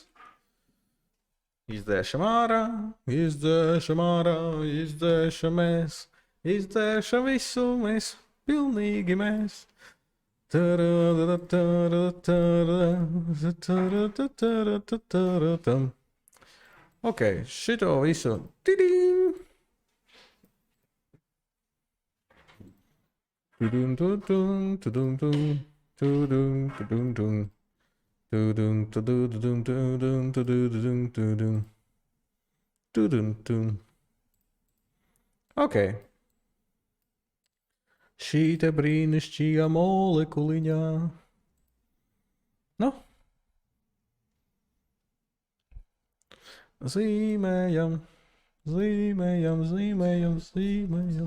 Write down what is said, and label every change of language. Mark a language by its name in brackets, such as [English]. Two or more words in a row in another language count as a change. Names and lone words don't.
[Latvian] Izdzēšam ārā, izdzēšam ārā, izdzēšamies, izdzēšam visu mēs, pilnīgi mēs. Ok, šito visu. Tidīm! Tudum, tudum, tudum, tudum, tudum, tudum, tudum. Tudum, tudum, tudum, tudum, tudum, tudum, tudum, tudum. Ok. Šī te brīnišķīgā molekuliņā. Nu. Zīmējam, zīmējam, zīmējam, zīmējam.